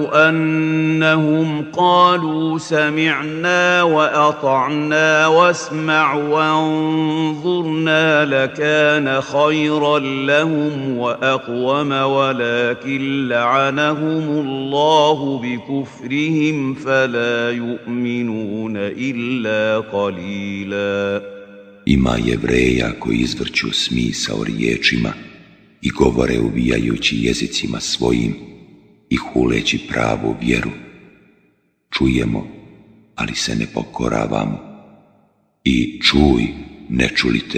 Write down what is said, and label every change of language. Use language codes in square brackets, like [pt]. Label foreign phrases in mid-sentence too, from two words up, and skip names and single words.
[ar] أنهم قالوا سمعنا وأطعنا واسمع وانظرنا لكان خيرا لهم وأقوم ولكن لعنهم الله بكفرهم فلا يؤمنون إلا قليلا. [bs] Ima Jevreja koji izvrću smisao riječima i govore uvijajući jezicima svojim i huleći pravu vjeru. Čujemo, ali se ne pokoravamo. I čuj, ne čulite.